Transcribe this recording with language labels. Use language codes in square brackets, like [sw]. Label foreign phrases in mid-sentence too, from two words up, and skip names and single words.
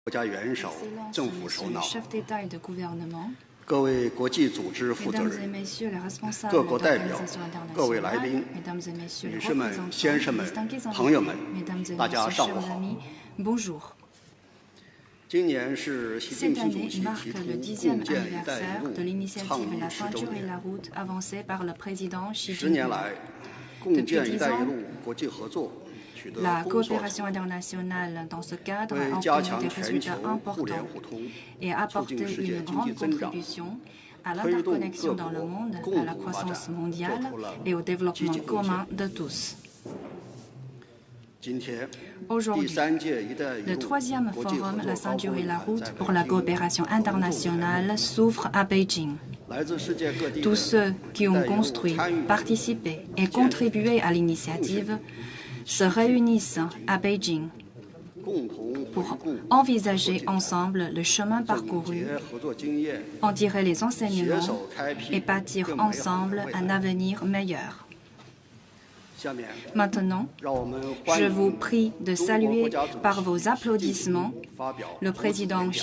[zh] 国家元首、政府首脑、 [fr] chefs d'État et de gouvernement, [zh] 各位国际组织负责 [fr] Mesdames et [zh] 人、 [fr] messieurs les responsables [zh] 各国代表、 [fr] d'organisations [zh] 各位来 [fr] internationales, [zh] 宾、 [fr] Mesdames et messieurs [zh] 女 [fr] les [zh] 士们、 [fr] représentants, [zh] 先生们、 [fr] distingués [zh] 朋友们， [fr] Mesdames et [zh] 大家 [fr] messieurs, [zh] 上午 [fr] chers [zh] 好。 [fr] amis, bonjour. [zh] 今年是习近 [fr] Cette [zh] 平主 [fr] année [zh] 席 [fr] marque [zh] 提出 [fr] le [zh] 共 [fr] 10e [zh] 建“一带一 [fr] anniversaire [zh] 路 [fr] de ” l'initiative [zh] 倡 [fr] La [zh] 议10周 [fr] ceinture et [zh] 年。 [fr] la route avancée par le président Xi [zh] 10年 [fr] Jinping. [zh] 来，共建“一带一路”国际合作取得 [fr] La [zh] 丰硕 [fr] coopération [zh] 成果， [fr] internationale dans ce cadre [zh] 为 [fr] a [zh] 加 [fr] obtenu [zh] 强 [fr] des [zh] 全球 [fr] résultats [zh] 互联 [fr] importants [zh] 互通， [fr] et a [zh] 促进 [fr] apporté [zh] 世界 [fr] une [zh] 经济 [fr] grande [zh] 增长， [fr] contribution à [zh] 推动各 [fr] l'interconnexion dans le [zh] 国 [fr] monde, [zh] 共 [fr] à la [zh] 同发展 [fr] croissance [zh] 做 [fr] mondiale [zh] 出了 [fr] et au [zh] 积 [fr] développement [zh] 极贡献 [fr] commun de tous. [zh] 今天，第 [fr] Aujourd'hui, [zh] 3届“一带一 [fr] le [zh] 路” [fr] troisième [zh] 国际合 [fr] forum [zh] 作 [fr] La [zh] 高峰 [fr] ceinture et [zh] 论 [fr] la [zh] 坛 [fr] route [zh] 在 [fr] pour [zh] 北 [fr] la [zh] 京 [fr] coopération [zh] 隆重开幕。 [fr] internationale s'ouvre à Beijing. [zh] 来自世界各地的 [fr] Tous ceux qui [zh] 一 [fr] ont [zh] 带一路 [fr] construit, [zh] 参与 [fr] participé et contribué à l'initiative se réunissent à Beijing [zh] 共同回 [fr] pour [zh] 顾 [fr] envisager ensemble le chemin [zh] 总 [fr] parcouru, [zh] 结合作经验， [fr] en tirer les [zh] 携 [fr] enseignements [zh] 手开辟 [fr] et bâtir [zh] 更美好的 [fr] ensemble [zh] 未 [fr] un [zh] 来。 [fr] avenir meilleur. [zh] 下面， [fr] Maintenant, [zh] 让我们欢 [fr] je [zh] 迎 [fr] vous prie de [zh] 中国 [fr] saluer [zh] 国家主 [fr] par [zh] 席 [fr] vos [zh] 习近 [fr] applaudissements [zh] 平发表 [fr] le [zh] 主旨演 [fr] président [zh] 讲